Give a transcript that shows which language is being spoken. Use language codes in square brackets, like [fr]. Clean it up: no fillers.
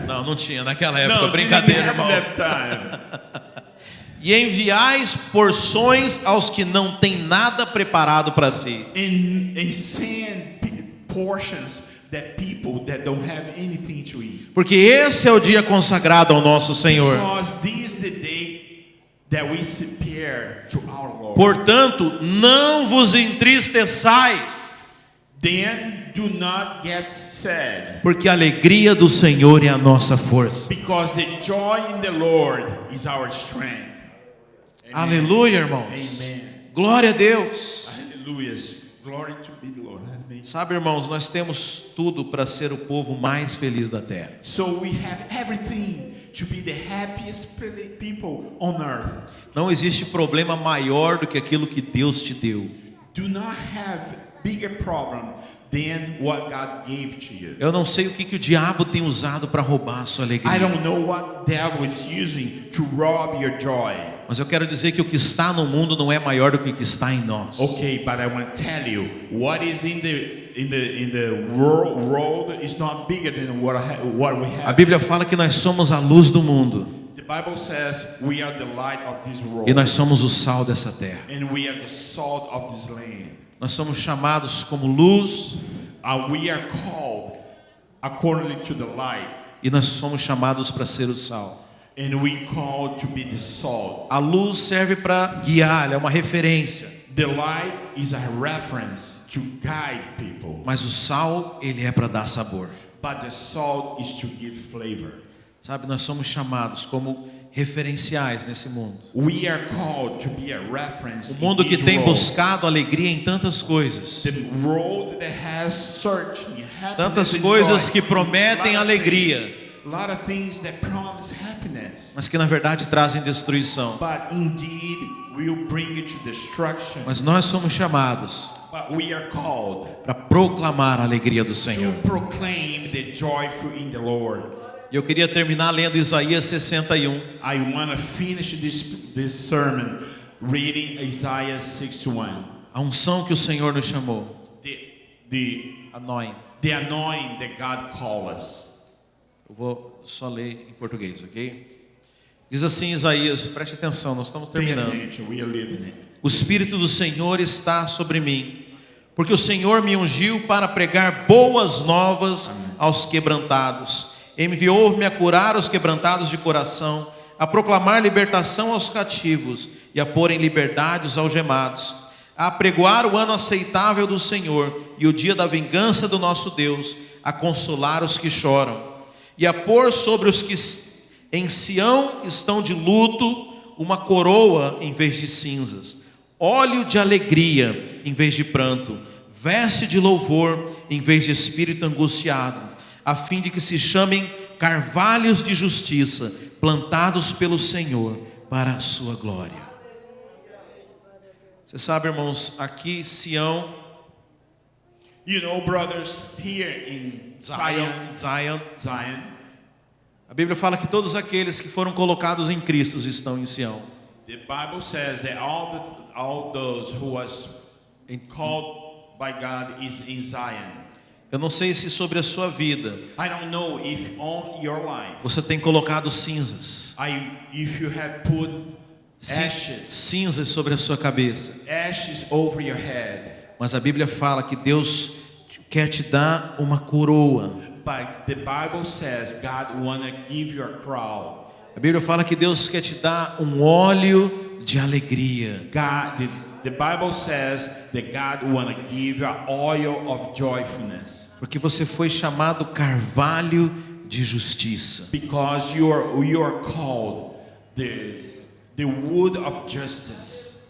[pt] Não tinha naquela época, [en] No, [pt] brincadeira, [en] didn't [pt] irmão. [en] have that time. [pt] E enviais porções aos que não têm nada preparado para si. [en] And send portions that people that don't have anything to eat. [pt] Porque esse é o dia consagrado ao nosso Senhor. [en] Because this is the day that we prepare to our Lord. [pt] Portanto, não vos entristeçais. [en] Then do not get sad. [pt] Porque a alegria do Senhor é a nossa força. [en] Because the joy in the Lord is our strength. Amen. [pt] Aleluia, irmãos. Amen. Glória a Deus. [en] Hallelujah. Glory to be the Lord. Amen. [pt] Sabe, irmãos, nós temos tudo para ser o povo mais feliz da terra. [en] So we have everything to be the happiest people on earth. [pt] Não existe problema maior do que aquilo que Deus te deu. [en] Do not have bigger problem than what God gave to you. [pt] Eu não sei o que o diabo tem usado para roubar a sua alegria. [en] I don't know what devil is using to rob your joy. [pt] Mas eu quero dizer que o que está no mundo não é maior do que o que está em nós. [en] Okay, but I want to tell you what is in the world is not bigger than what we have. [pt] A Bíblia fala que nós somos a luz do mundo. [en] The Bible says we are the light of this world. [pt] E nós somos o sal dessa terra. [en] And we are the salt of this land. [pt] Nós somos chamados como luz. [en] We are called according to the light. [pt] E nós somos chamados para ser o sal. [en] And we called to be the salt. [pt] A luz serve para guiar, é uma referência. [en] The light is a reference to guide people. [pt] Mas o sal, ele é para dar sabor. [en] But the salt is to give flavor. [pt] Sabe, nós somos chamados como referenciais nesse mundo. [en] We are called to be a reference. [pt] O mundo que [en] in this [pt] tem [en] world. [pt] buscado alegria em tantas coisas. [en] The world that has searched [pt] Tantas coisas que prometem alegria. [en] A lot of things that promise happiness. [pt] Mas que na verdade trazem destruição. [en] But indeed will bring you to destruction. [pt] Mas nós somos chamados [en] But we are called [pt] para proclamar a alegria do Senhor. [en] to proclaim the joyful in the Lord. [pt] E eu queria terminar lendo Isaías 61. [en] I want to finish this sermon reading Isaiah 61. [pt] A unção que o Senhor nos chamou. [en] The anointing that God called us. [pt] Eu vou só ler em português, ok? Diz assim Isaías, preste atenção, nós estamos terminando. [en] We are living it. [pt] O Espírito do Senhor está sobre mim, porque o Senhor me ungiu para pregar boas novas aos quebrantados. Enviou-me a curar os quebrantados de coração, a proclamar libertação aos cativos e a pôr em liberdade os algemados, a apregoar o ano aceitável do Senhor e o dia da vingança do nosso Deus, a consolar os que choram e a pôr sobre os que em Sião estão de luto uma coroa em vez de cinzas, óleo de alegria em vez de pranto, veste de louvor em vez de espírito angustiado, a fim de que se chamem carvalhos de justiça, plantados pelo Senhor para a sua glória. Você sabe, irmãos, aqui Sião, [en] You know, brothers, here in Zion, [pt] a Bíblia fala que todos aqueles que foram colocados em Cristo estão em Sião. [en] the Bible says that all those who was called by God is in Zion. [pt] Eu não sei se sobre a sua vida [en] I don't know if on your life, [pt] você tem colocado cinzas. [en] if you have put [pt] Cinzas sobre a sua cabeça. [en] ashes over your head. [pt] Mas a Bíblia fala que Deus quer te dar uma coroa. [en] But the Bible says God wanna give you a crown. [pt] A Bíblia fala que Deus quer te dar um óleo de alegria. [en] The Bible says that God wanna give you an oil of joyfulness. [pt] Porque você foi chamado carvalho de justiça. [en] Because you are called the wood of justice.